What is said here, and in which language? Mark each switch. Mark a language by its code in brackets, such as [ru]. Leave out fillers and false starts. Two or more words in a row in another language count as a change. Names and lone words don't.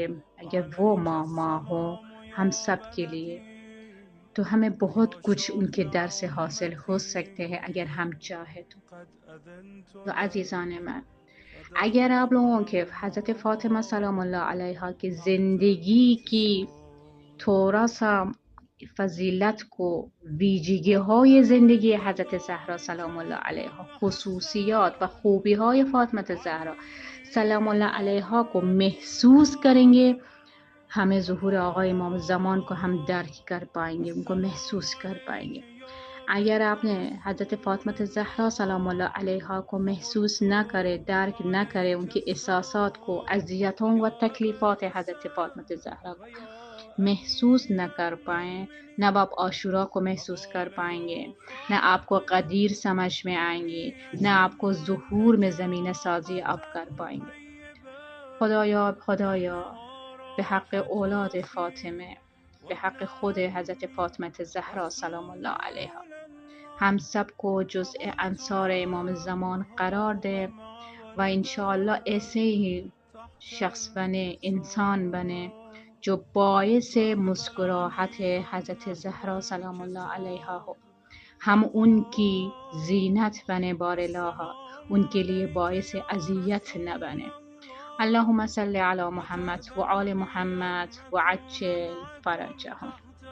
[ur] اگر وہ ماں ہو ہم سب کے لیے تو ہمیں بہت کچھ ان کے در سے حاصل ہو سکتے ہیں اگر ہم چاہیں تو. عزیزان من، اگر آپ لوگوں کے حضرت فاطمہ [ar] سلام اللہ علیہا [ur] کی زندگی کی تھوڑا سا فضیلت کو، [fa] ویژگی های زندگی حضرت زهرا [ar] سلام الله علیها، [fa] خصوصیات و خوبی های فاطمه زهرا [ar] سلام الله علیها [ur] کو محسوس کریں گے، ہمیں ظہور آقای امام زمان کو ہم درک کر پائیں گے، ان کو محسوس کر پائیں گے. اگر آپ نے حضرت فاطمہ زہرا [ar] سلام اللہ علیہا [ur] کو محسوس نہ کرے، درک نہ کرے، ان کے احساسات کو، اذیتوں و تکلیفات حضرت فاطمہ زہرا کو محسوس نہ کر پائیں، نہ آپ عاشورہ کو محسوس کر پائیں گے، نہ آپ کو قدیر سمجھ میں آئیں گے، نہ آپ کو ظہور میں زمینہ سازی آپ کر پائیں گے. [fa] خدایا به حق اولاد فاطمه، به حق خود حضرت فاطمه زهرا [ar] سلام الله علیها، [ur] ہم سب کو جزء انصار امام زمان قرار دے و انشاءاللہ ایسے ہی شخص بنے، انسان بنے جو باعث مسکراہٹ حضرت زہرا [ar] سلام اللہ علیہا [ur] ہو. ہم ان کی زینت بنے بار الہ، ان کے لیے باعث اذیت نہ بنے. [ar] اللهم صل علی محمد و آل محمد و عجل فرجهم.